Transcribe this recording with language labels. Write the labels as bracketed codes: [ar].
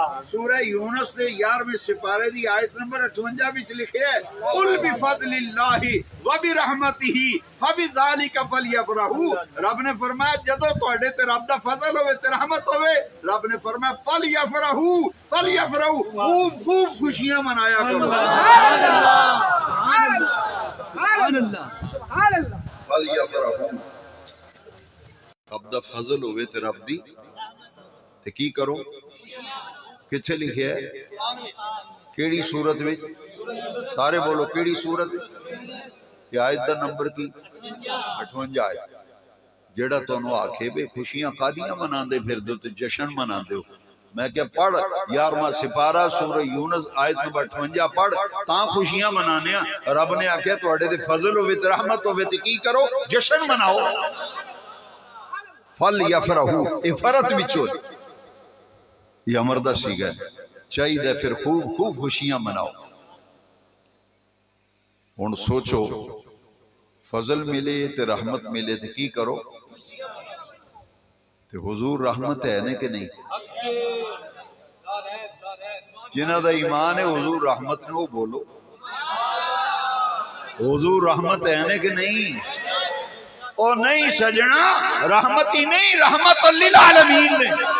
[pa] سورہ یونس دے 11ویں سپارے دی آیت نمبر 58 وچ لکھے ہے [ar] قل بفضل اللہ وبرحمتہ فبذلک فلیفرحوا. [pa] رب نے فرمایا جدو تواڈے تے رب دا فضل ہوے تے رحمت ہوے, رب نے فرمایا فلیفرحوا, خوب خوب خوشیاں منایا کرو. [ar] سبحان اللہ سبحان اللہ سبحان اللہ سبحان اللہ. [pa] فلیفرحوا, رب دا فضل ہوے تے رب دی تے کی کرو. کتھے لکھیا ہے؟ کیڑی صورت وچ؟ سارے بولو کیڑی صورت؟ تے آیت دا نمبر کی؟ 58 آیت. جیڑا تانوں آکھے بے خوشیاں کادیاں مناندے پھردے تے جشن مناندے ہو, میں کہ پڑھ 11واں سپارہ سورہ یونس آیت نمبر 58 پڑھ تاں خوشیاں منانے. رب نے آکھیا تواڈے تے فضل ہوے تے رحمت ہوے تے کی کرو, جشن مناؤ. فلیفرحوا اے فرت وچ ہو, یہ امر دا سیغہ ہے, چاہیے پھر خوب خوب خوشیاں مناؤ. ہن سوچو فضل ملے تے رحمت ملے تے کی کرو. تے حضور رحمت ہے نے کہ نہیں؟ جنہاں دا ایمان ہے حضور رحمت نے, وہ بولو حضور رحمت ہے نے کہ نہیں؟ او نہیں سجنا, رحمت ہی نہیں, رحمت للعالمین نے.